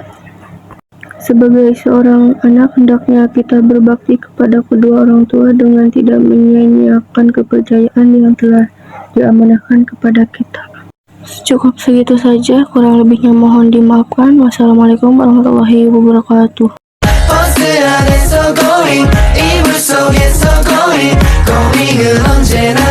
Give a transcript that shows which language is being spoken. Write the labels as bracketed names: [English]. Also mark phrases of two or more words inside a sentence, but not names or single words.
[Indonesian] Sebagai seorang anak, hendaknya kita berbakti kepada kedua orang tua dengan tidak menyia-nyiakan kepercayaan yang telah diamanahkan kepada kita. Cukup segitu saja, kurang lebihnya mohon dimaafkan. [Arabic] والسلام عليكم ورحمة الله وبركاته. [Korean] 버스 안에서 going 이불 속에서 [English] going going [Korean] 은 언제